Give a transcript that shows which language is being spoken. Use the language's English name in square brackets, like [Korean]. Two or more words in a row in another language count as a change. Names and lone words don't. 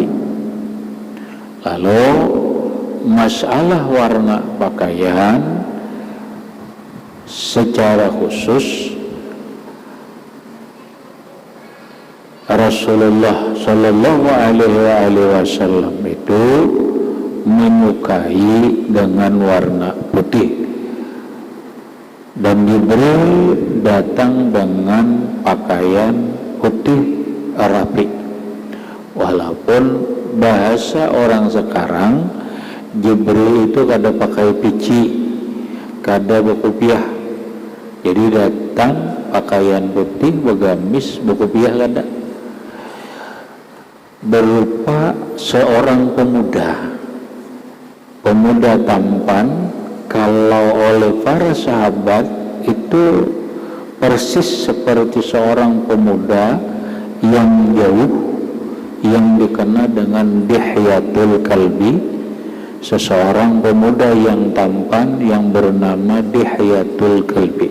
[Indonesian] Lalu masalah warna pakaian secara khusus Rasulullah [Arabic] Shallallahu Alaihi Wasallam [Indonesian] itu menyukai dengan warna putih, dan Jibril datang dengan pakaian putih rapi. [Banjar] Walaupun bahasa orang sekarang Jibril itu kada pakai pici, kada berkopiah, jadi datang pakaian putih, begamis, berkopiah kada, [Indonesian] berupa seorang pemuda tampan. Kalau oleh para sahabat itu persis seperti seorang pemuda yang jauh, yang dikenal dengan dihyatul kalbi, seseorang pemuda yang tampan yang bernama dihyatul kalbi.